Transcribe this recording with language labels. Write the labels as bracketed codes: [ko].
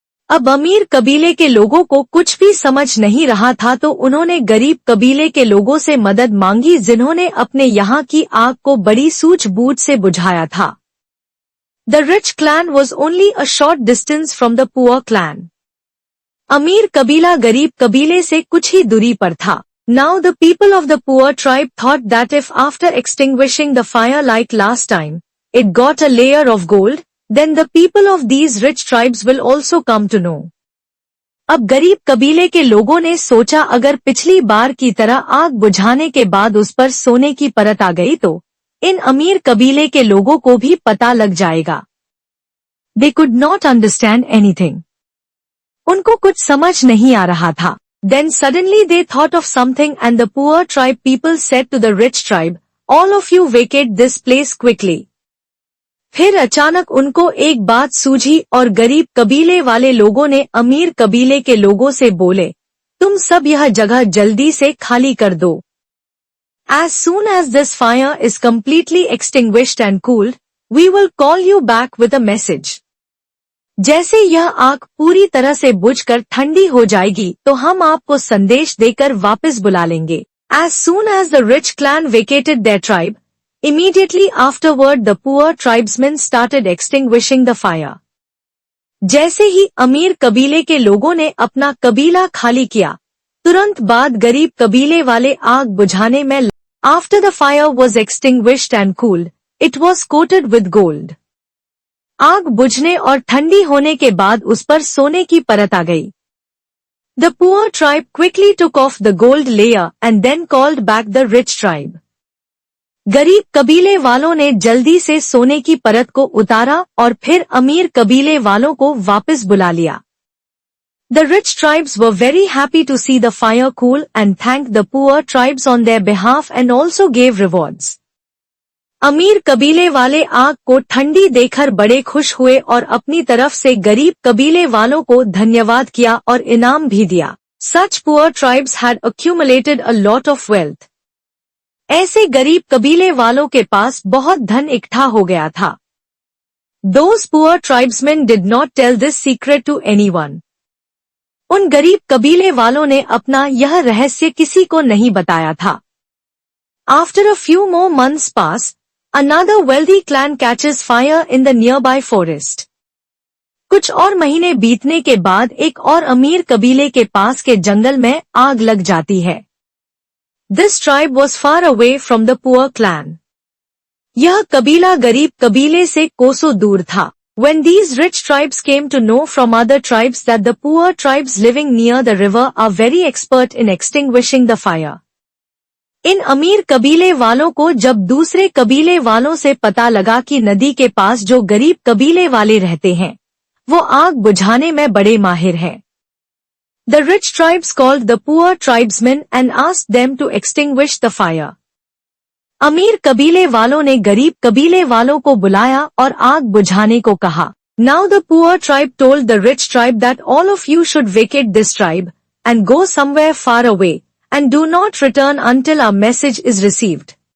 [hi] अब अमीर कबीले के लोगों को कुछ भी समझ नहीं रहा था तो उन्होंने गरीब कबीले के लोगों से मदद मांगी जिन्होंने अपने यहाँ की आग को बड़ी सूझबूझ से बुझाया था। [en] The rich clan was only a short distance from the poor clan. [hi] अमीर कबीला गरीब कबीले से कुछ ही दूरी पर था। [en] Now the people of the poor tribe thought that if after extinguishing the fire like last time, it got a layer of gold, then the people of these rich tribes will also come to know. [hi] अब गरीब कबीले के लोगों ने सोचा अगर पिछली बार की तरह आग बुझाने के बाद उस पर सोने की परत आ गई तो इन अमीर कबीले के लोगों को भी पता लग जाएगा। [en] They could not understand anything. [hi] उनको कुछ समझ नहीं आ रहा था। [en] Then suddenly they thought of something and the poor tribe people said to the rich tribe, all of you vacate this place quickly. [hi] फिर अचानक उनको एक बात सूझी और गरीब कबीले वाले लोगों ने अमीर कबीले के लोगों से बोले, तुम सब यह जगह जल्दी से खाली कर दो। [en] As soon as this fire is completely extinguished and cooled, we will call you back with a message. [hi] जैसे यह आग पूरी तरह से बुझकर ठंडी हो जाएगी तो हम आपको संदेश देकर वापस बुला लेंगे। [en] As soon as the rich clan vacated their tribe, immediately afterward the poor tribesmen started extinguishing the fire. [hi] जैसे ही अमीर कबीले के लोगों ने अपना कबीला खाली किया, तुरंत बाद गरीब कबीले वाले आग बुझाने में [en] After the fire was extinguished and cooled, it was coated with gold. [hi] आग बुझने और ठंडी होने के बाद उस पर सोने की परत आ गई। [en] The poor tribe quickly took off the gold layer and then called back the rich tribe. [hi] गरीब कबीले वालों ने जल्दी से सोने की परत को उतारा और फिर अमीर कबीले वालों को वापस बुला लिया। [en] The rich tribes were very happy to see the fire cool and thanked the poor tribes on their behalf and also gave rewards. [hi] अमीर कबीले वाले आग को ठंडी देखकर बड़े खुश हुए और अपनी तरफ से गरीब कबीले वालों को धन्यवाद किया और इनाम भी दिया। [en] Such poor tribes had accumulated a lot of wealth. [hi] ऐसे गरीब कबीले वालों के पास बहुत धन इकट्ठा हो गया था। [en] Those poor tribesmen did not tell this secret to anyone. [hi] उन गरीब कबीले वालों ने अपना यह रहस्य किसी को नहीं बताया था। [en] After a few more months pass, another wealthy clan catches fire in the nearby forest. [hi] कुछ और महीने बीतने के बाद एक और अमीर कबीले के पास के जंगल में आग लग जाती है। [en] This tribe was far away from the poor clan. [hi] यह कबीला गरीब कबीले से कोसों दूर था। [en] When these rich tribes came to know from other tribes that the poor tribes living near the river are very expert in extinguishing the fire, [hi] इन अमीर कबीले वालों को जब दूसरे कबीले वालों से पता लगा कि नदी के पास जो गरीब कबीले वाले रहते हैं वो आग बुझाने में बड़े माहिर हैं, [en] The rich tribes called the poor tribesmen and asked them to extinguish the fire. [hi] अमीर कबीले वालों ने गरीब कबीले वालों को बुलाया और आग बुझाने को कहा. [en] Now the poor tribe told the rich tribe that all of you should vacate this tribe and go somewhere far away and do not return until our message is received.